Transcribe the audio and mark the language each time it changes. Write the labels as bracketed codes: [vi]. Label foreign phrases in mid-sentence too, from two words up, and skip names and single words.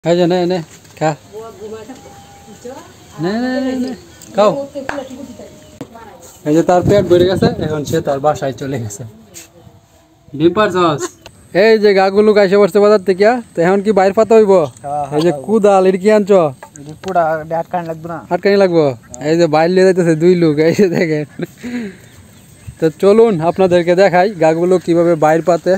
[bn] এই যে নে নে খা নে নে নে নে খাও। এই যে তার পেট ভরে গেছে, এখন সে তার বাসায় চলে গেছে। ডিম পারছস? এই যে গাগুলো কাইসে বসতে বাজার থেকে, তো এখন কি বাইর পাতা হইব? এই যে কুদাল এর কি আনছ? পুরা আটকানি লাগবে না? আটকানি লাগবো। এই যে বাইর লিয়ে যাইতেছে দুই লোক, এই যে দেখেন। তো চলুন আপনাদেরকে দেখাই গাগুলো কিভাবে বাইর পাতে।